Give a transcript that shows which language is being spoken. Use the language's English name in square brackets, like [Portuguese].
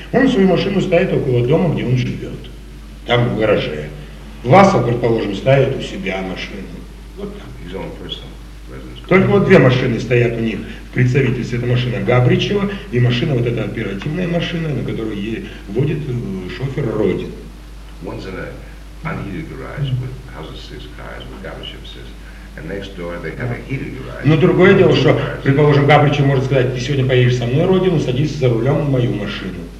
[Russian] Он свою машину ставит около дома, где он живет. Там в гараже. Власов, предположим, ставит у себя машину. Вот так. [English] His own personal residence. [Russian] Только вот две машины стоят у них в представительстве. Это машина Габричева и машина, вот эта оперативная машина, на которую ей водит шофер Родин. [English] One's in an unheated garage with houses six cars, with Габричев six. And next door they have a heated garage. [Russian] Но другое дело, что, предположим, Габричев может сказать, ты сегодня поедешь со мной Родину, садись за рулем в мою машину.